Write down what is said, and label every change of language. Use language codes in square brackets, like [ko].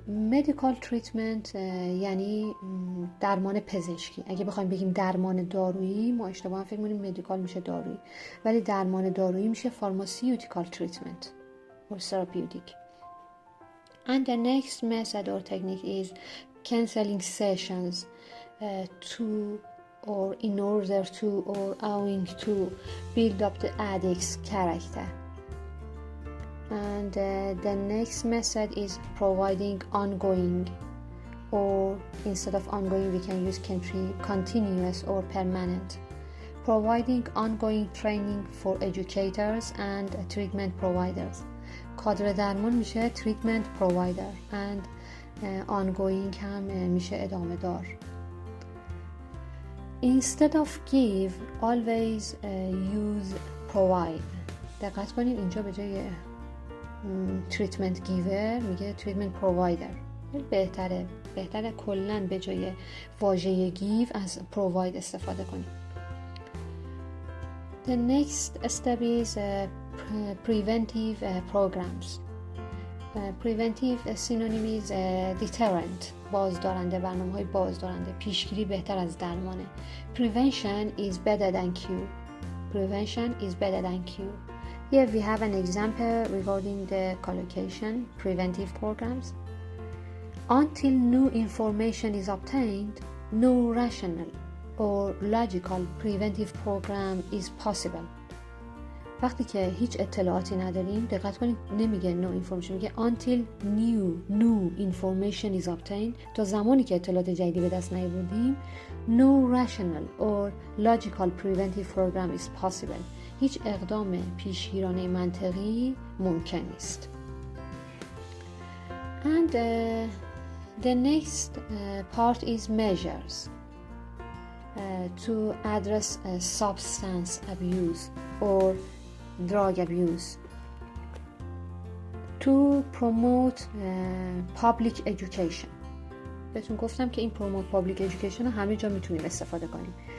[en] medical treatment [fa] یعنی درمان پزشکی. اگه بخوایم بگیم درمان دارویی ما اشتباها فکر می‌کنیم مدیکال میشه دارویی، ولی درمان دارویی میشه [en] pharmaceutical treatment or therapeutic. And the next method or technique is counseling sessions to or in order to or owing to build up the addict's character. And the next method is providing ongoing, or instead of ongoing we can use continuous or permanent. Providing ongoing training for educators and treatment providers. [fa] کادر درمان میشه [en] treatment provider and ongoing [fa] هم میشه ادامه دار. [en] Instead of give, always use provide. [fa] دقت کنید اینجا به جای [en] treatment giver [fa] میگه [en] treatment provider. [fa] بهتره کلن به جای واژه give از provide استفاده کنیم. [en] The next step is preventive programs. Preventive synonym is deterrent. [fa] بازدارنده، برنامه‌های بازدارنده. پیشگیری بهتر از درمانه. [en] Prevention is better than cure. Prevention is better than cure. Here we have an example regarding the collocation, preventive programs. Until new information is obtained, no rational or logical preventive program is possible. [fa] وقتی که هیچ اطلاعاتی نداریم، دقت کنید نمیگه [en] no information، [fa] میگه [en] until new information is obtained. [fa] تا زمانی که اطلاعات جدیدی به دست نیاوردیم [en] no rational or logical preventive program is possible. [fa] هیچ اقدام پیشگیرانه منطقی ممکن نیست. [en] And the next part is measures to address substance abuse or drug abuse, to promote public education. [fa] بهتون گفتم که این [en] promote public education [fa] رو همه جا میتونیم استفاده کنیم.